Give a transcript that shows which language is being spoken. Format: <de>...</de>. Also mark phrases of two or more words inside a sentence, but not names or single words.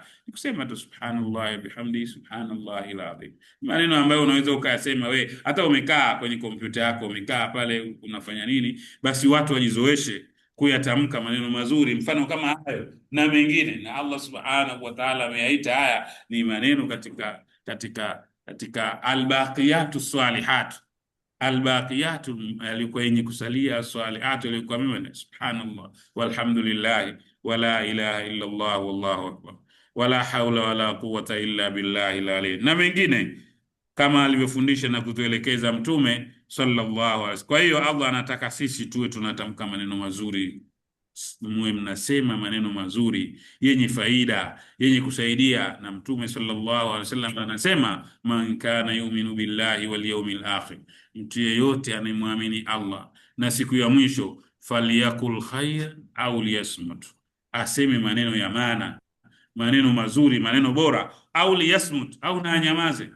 <sw>Nikusema tu</sw> <ar>سبحان الله بحمده سبحان الله العظيم,</ar> <sw>maneno ambayo unaweza ukayasema we hata umekaa kwenye kompyuta yako, umekaa pale unafanya nini, basi watu wajizoeshe kuyatamka maneno mazuri mfano kama hayo na mengine. Na Allah</sw> <ar>سبحانه وتعالى</ar> <sw>ameyaita haya ni maneno katika</sw> <ar>الباقيات الصالحات,</ar> <sw>albaqiyatu alikuwa yenye kusalia, salihatu alikuwa mema.</sw> <ar>سبحان الله والحمد لله ولا إله إلا الله والله أكبر ولا حول ولا قوة إلا بالله العلي,</ar> <sw>na mengine kama alivyofundisha na kutuelekeza Mtume</sw> <ar>صلى الله عليه وسلم.</ar> <sw>Kwa hiyo Allah anataka sisi tuwe tunatamka maneno mazuri, muwe mnasema maneno mazuri yenye faida, yenye kusaidia. Na Mtume</sw> <ar>صلى الله عليه وسلم</ar> <sw>anasema,</sw> <ar>من كان يؤمن بالله واليوم الآخر,</ar> <sw>mtu yeyote anayemwamini Allah na siku ya mwisho,</sw> <ar>فليقل خيرا أو ليصمت,</ar> <sw>aseme maneno ya maana, maneno mazuri, maneno bora,</sw> <ar>أو ليصمت,</ar> <sw>au na anyamaze.</sw>